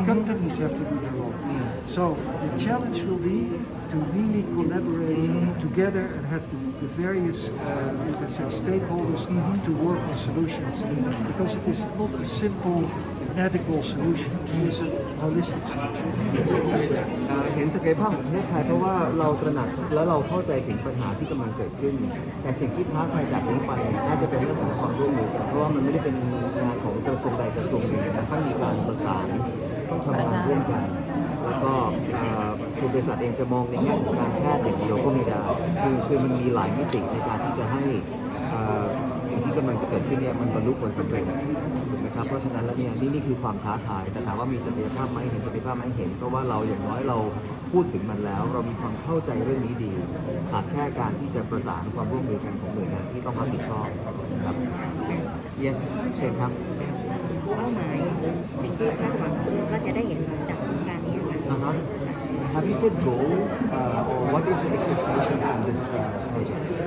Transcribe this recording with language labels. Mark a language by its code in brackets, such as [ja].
[en] Companies have to do their role. So the challenge will be to really collaborate together and have the various you can say stakeholders to work on solutions, because it is not a simple medical solution. It is a holistic solution. [th] เห็นศักยภาพของประเทศไทยเพราะว่าเราตระหนักและเราเข้าใจถึงปัญหาที่กำลังเกิดขึ้นแต่สิ่งที่ท้าทายจากนี้ไปน่าจะเป็นเรื่องของความร่วมมือกันเพราะว่ามันไม่ได้เป็นงานของกระทรวงใดกระทรวงหนึ่งแต่ต้องมีการประสานต้องทำงานร่วมกันแล้วก็คือบริษัทเองจะมองในแง่ของการแพทย์อย่างเดียวก็ไม่ได้คือมันมีหลายมิติในการที่จะให้สิ่งที่ ที่กำลังจะเกิดขึ้นเนี่ยมันบรรลุผลสำเร็จถูกไหมครับเพราะฉะนั้นแล้วเนี่ยนี่คือความท้าทายแต่ถามว่ามีศักยภาพไหมเห็นศักยภาพไหมเห็นเพราะว่าเราอย่างน้อยเราพูดถึงมันแล้วเรามีความเข้าใจเรื่องนี้ดีขาดแค่การที่จะประสานความร่วมมือกันของหน่วยงานที่ต้องรับผิดชอบครับ yes เชิญครับ เป้าหมายสิ่งที่คาดหวังว่าจะได้เห็นจากโครงการนี้ค่ะ [en] Have you set goals or what is your expectation from this project?